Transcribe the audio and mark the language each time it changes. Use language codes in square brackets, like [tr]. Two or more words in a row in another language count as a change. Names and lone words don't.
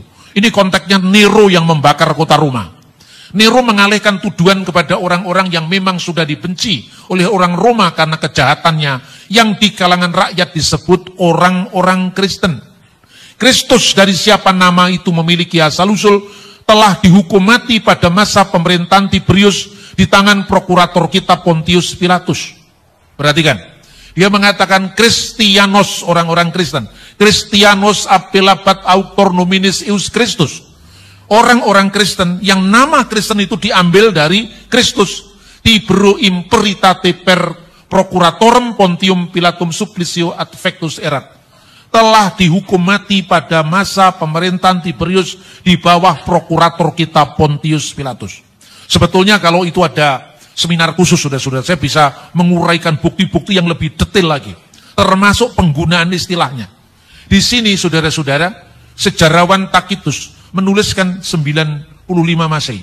[id] Ini konteksnya Nero yang membakar kota Roma. Nero mengalihkan tuduhan kepada orang-orang yang memang sudah dibenci oleh orang Roma karena kejahatannya, yang di kalangan rakyat disebut orang-orang Kristen. Kristus dari siapa nama itu memiliki asal-usul, telah dihukum mati pada masa pemerintahan Tiberius di tangan prokurator kita Pontius Pilatus. Perhatikan, dia mengatakan Christianos, orang-orang Kristen. [la] Christianos appellabat auctor nominis eius Christus. [id] Orang-orang Kristen yang nama Kristen itu diambil dari Kristus. [la] Tibero imperitate per procuratorem Pontium Pilatum supplicio adfectus erat. [id] Telah dihukum mati pada masa pemerintahan Tiberius di bawah prokurator kita Pontius Pilatus. Sebetulnya kalau itu ada seminar khusus, saudara-saudara, saya bisa menguraikan bukti-bukti yang lebih detail lagi. Termasuk penggunaan istilahnya. Di sini, saudara-saudara, sejarawan Tacitus menuliskan 95 Masehi.